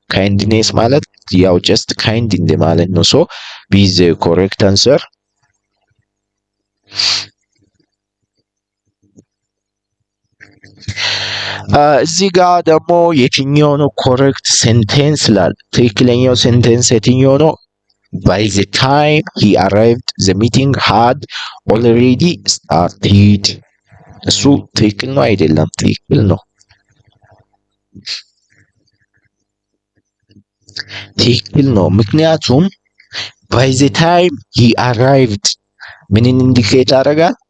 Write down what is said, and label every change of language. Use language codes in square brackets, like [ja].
[am] ካይንድኔስ ማለት ያው ጀስት ካይንድ እንደማለት ነው። ሶ ቢ ዘ ኮሬክት አንሰር። እዚህ ጋር ደግሞ የትኛው ነው ኮሬክት ሴንቴንስ ላል ትክክለኛው ሴንቴንስ የትኛው ነው? [en] by the time he arrived the meeting had already started። [am] እሱ ትክክል ነው አይደለም? ትክክል ነው። ትክክል ነው። ምክንያቱም [en] by the time he arrived [am] ምንን ኢንዲኬት ያደርጋል?